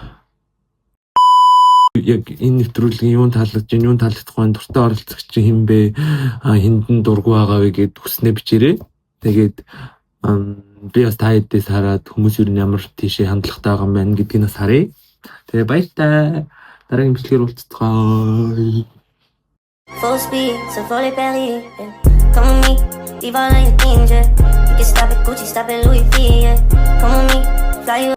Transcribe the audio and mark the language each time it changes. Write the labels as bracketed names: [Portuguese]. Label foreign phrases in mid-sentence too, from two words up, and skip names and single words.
[Mongolian] Яг энэ нэвтрүүлгийн юун таалагдахгүй дуртай оролцогч хин бэ? Хиндэн дургу байгаа вэ гэд хүснээ бичээрэй. Тэгээд би бас та хэдээс хараад хүмүүс юу ямар тийшээ хандлагатай байгаа юм байна гэдгийг бас харъя. Тэгээ баяртай. Дараагийн бичлэгээр уулзцгаая. [English] Full speed, so fully Paris, yeah. Come with me, leave all of your things, yeah. You can stop at Gucci, stop at Louis V, yeah. Come with me, fly you